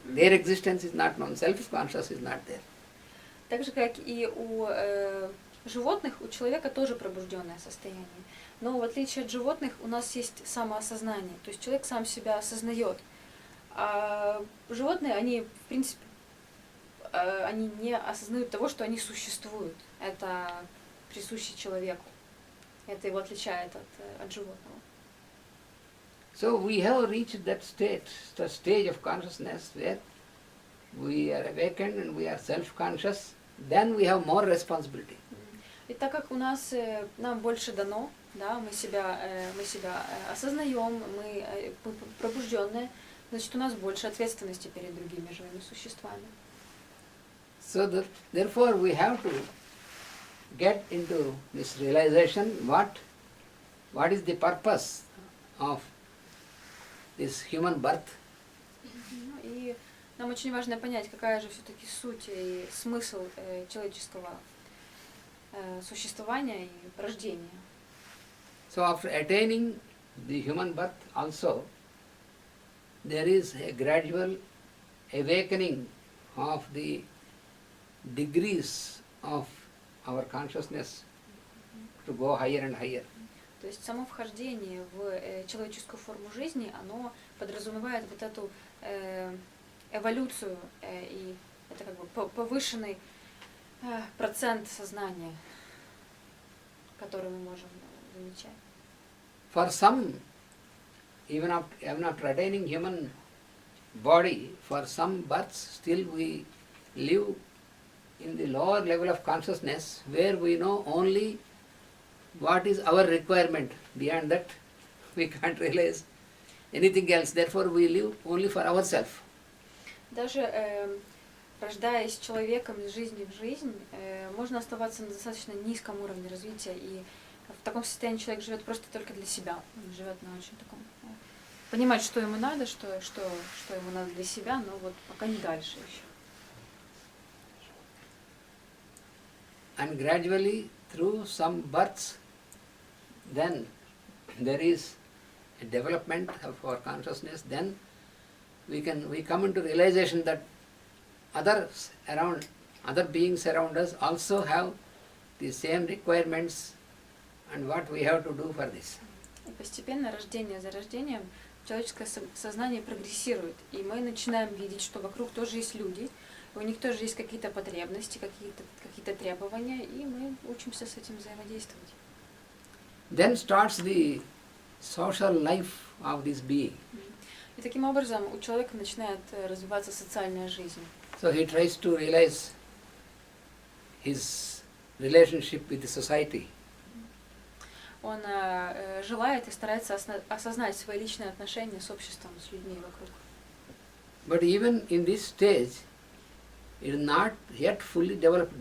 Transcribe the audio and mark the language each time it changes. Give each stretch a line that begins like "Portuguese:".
English: Their existence is not known. Self-conscious is not there.
Russian: Так же, как и у животных, у человека тоже пробужденное состояние. Но в отличие от животных, у нас есть самоосознание. То есть человек сам себя осознает. А животные, они, в принципе, они не осознают того, что они существуют. Это присуще человеку. Это его отличает от животного.
English: So we have reached that stage of consciousness where we are awakened and we are self-conscious, then we have more responsibility.
Russian: И так как нам больше дано, да, мы себя осознаем, мы пробужденные, значит, у нас больше ответственности перед другими живыми существами.
English: So therefore we have to get into this realization what is the purpose of this human birth.
Russian: Ну, и нам очень важно понять, какая же все-таки суть и смысл человеческого существования и рождения.
English: So after attaining the human birth also, there is a gradual awakening of the degrees of our consciousness to go higher and higher.
Russian: То есть само вхождение в человеческую форму жизни, оно подразумевает вот эту эволюцию, и это как бы повышенный процент сознания, который мы можем замечать.
English: For some, even after attaining human body, for some births still we live in the lower level of consciousness where we know only what is our requirement. Beyond that, we can't realize anything else. Therefore, we live only for ourselves.
Russian: Даже рождаясь человеком из жизни в жизнь, можно оставаться на достаточно низком уровне развития, и в таком состоянии человек живет просто только для себя. Он живет на очень таком... Понимает, что ему надо, что ему надо для себя, но вот пока не дальше еще.
English: And gradually, through some births, then there is a development of our consciousness. Then we come into realization that other beings around us also have the same requirements and what we have to do for this.
Russian: И постепенно, рождение за рождением, человеческое сознание прогрессирует, и мы начинаем видеть, что вокруг тоже есть люди, у них тоже есть какие-то потребности, какие-то требования, и мы учимся с этим взаимодействовать.
English: Then starts the social life of this being.
Russian: И таким образом у человека начинает развиваться социальная жизнь.
English: So he tries to realize his relationship with the society.
Russian: Он желает и старается осознать свои личные отношения с обществом, с людьми вокруг.
English: But even in this stage, it is not yet fully developed.